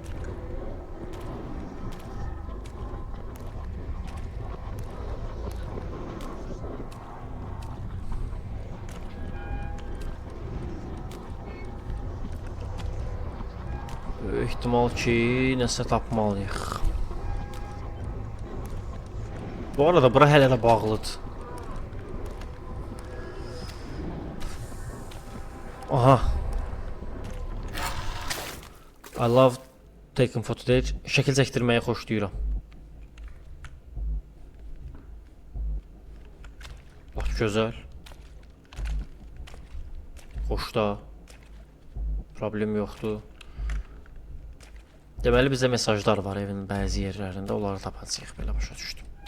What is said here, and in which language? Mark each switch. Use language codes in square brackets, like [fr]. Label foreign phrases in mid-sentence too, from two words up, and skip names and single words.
[az] İhtimal ki, nəsə tapmalıyıq. Bu arada bura hələ də bağlıdır. Aha. [en] I love taking footage. [az] Şəkil çəkdirməyi xoşlayıram. Bax, gözəl. Xoşda. Problem yoxdur. Deməli bizə mesajlar var evin bəzi yerlərində, onları tapacağıq, belə başa düşdüm.